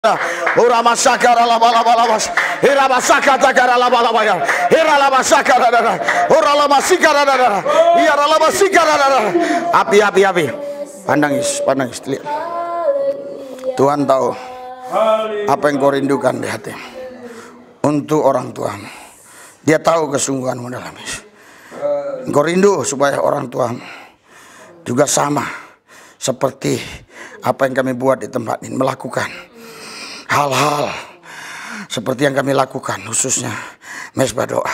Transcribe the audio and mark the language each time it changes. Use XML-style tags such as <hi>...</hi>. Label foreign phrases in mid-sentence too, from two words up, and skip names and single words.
<id>Ora masakara la bala bala bas. Ira masakata kara la bala bala. Ira la masakara dada. Ora la masikara dada. Iya la masikara dada. Api. Pandang Yesus, lihat. Tuhan tahu apa yang kau rindukan di hati untuk orang tuamu. Dia tahu kesungguhanmu dalam Yesus. Engkau rindu supaya orang tuamu juga sama seperti apa yang kami buat di tempat ini, melakukan hal-hal seperti yang kami lakukan, khususnya mesbah doa.</id>